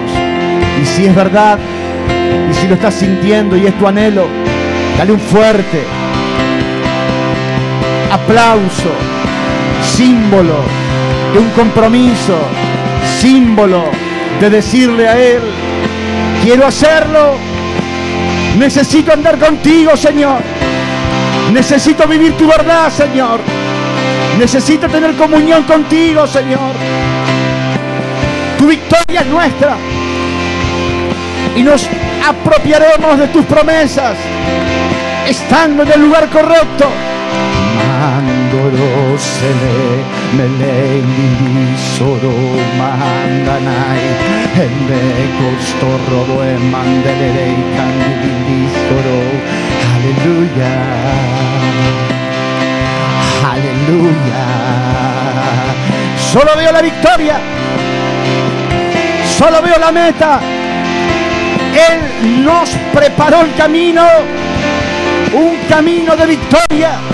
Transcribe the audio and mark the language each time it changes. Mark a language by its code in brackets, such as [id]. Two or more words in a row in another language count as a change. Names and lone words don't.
[es] Y si es verdad, y si lo estás sintiendo y es tu anhelo, dale un fuerte aplauso, símbolo de un compromiso, símbolo de decirle a Él: quiero hacerlo, necesito andar contigo, Señor, necesito vivir tu verdad, Señor, necesito tener comunión contigo, Señor. Tu victoria es nuestra y nos apropiaremos de tus promesas estando en el lugar correcto. Mandoro sele mele soro mandanai ende costorro mandele candidi soro. Aleluya, aleluya. Solo veo la victoria, solo veo la meta. Él nos preparó el camino, un camino de victoria.